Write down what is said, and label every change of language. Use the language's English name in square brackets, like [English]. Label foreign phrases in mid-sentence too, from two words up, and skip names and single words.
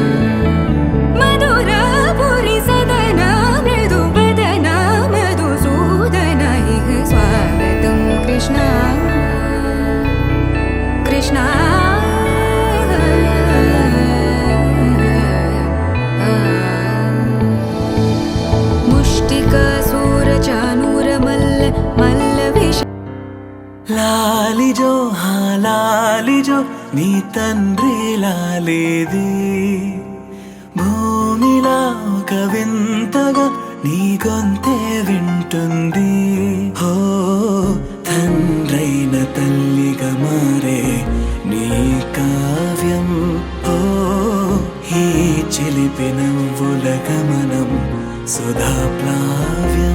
[Sanskrit] मधुरापुरी सदन मृदुवदन मधुसूदन इह स्वागतं कृष्ण कृष्ण. मुष्टिकासूरचानूरमल्ल मल्लविष [Telugu] లాలిజో హా లాలిజో నీ తండ్రి లాలేది, భూమిలా ఒక వింతగా నీ గొంతే వింటుంది. హో తండ్రైన తల్లిగా మారే నీ కావ్యం, ఓ ఈ చిలిపి నవ్వుల గమనం సుధా ప్లావ్యం.